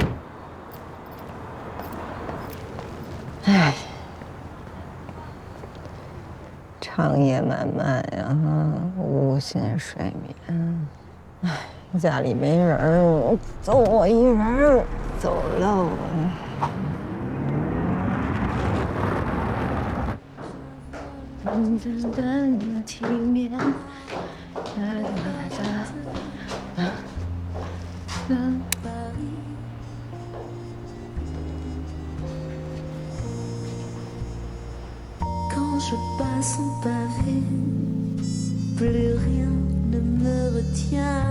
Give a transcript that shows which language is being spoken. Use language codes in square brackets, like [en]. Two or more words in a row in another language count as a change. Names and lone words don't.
[zh] 哎，长夜漫漫呀，无心睡眠。哎，家里没人儿，就我一人儿，走喽。体面。 [fr] Quand je passe en pavé, plus rien ne me retient.